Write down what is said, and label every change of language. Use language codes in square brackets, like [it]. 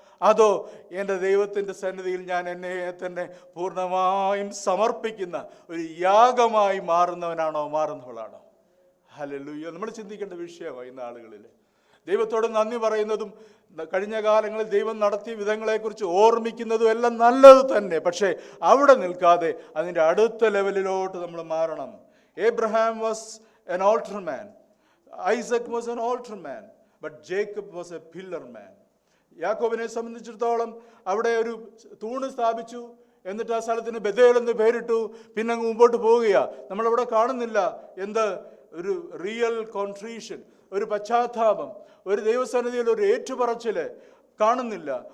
[ml] അതോ എൻ്റെ ദൈവത്തിൻ്റെ സന്നിധിയിൽ ഞാൻ എന്നെ തന്നെ പൂർണ്ണമായും സമർപ്പിക്കുന്ന ഒരു യാഗമായി മാറുന്നവളാണോ? ഹല്ലേലൂയ. നമ്മൾ ചിന്തിക്കേണ്ട വിഷയമായി ഇന്ന് ആളുകളിൽ. ദൈവത്തോട് നന്ദി പറയുന്നതും കഴിഞ്ഞ കാലങ്ങളിൽ ദൈവം നടത്തിയ വിധങ്ങളെക്കുറിച്ച് ഓർമ്മിക്കുന്നതും എല്ലാം നല്ലത് തന്നെ. പക്ഷേ അവിടെ നിൽക്കാതെ അതിൻ്റെ അടുത്ത ലെവലിലോട്ട് നമ്മൾ മാറണം. [en] Abraham was an altar man. Isaac was an altar man. But Jacob was a pillar man. [ml] യാക്കോബിനെ സംബന്ധിച്ചിടത്തോളം അവിടെ ഒരു തൂണ് സ്ഥാപിച്ചു, എന്നിട്ട് ആ സ്ഥലത്തിന് ബഥേൽ എന്ന് പേരിട്ടു, പിന്നെ അങ്ങ് മുമ്പോട്ട് പോവുകയാണ്. നമ്മളവിടെ കാണുന്നില്ല എന്ത്? ഒരു [en] real contrition, [ml] ഒരു പശ്ചാത്താപം, ഒരു ദൈവസന്നിധിയിൽ ഒരു ഏറ്റുപറച്ചിൽ കാണുന്നില്ല.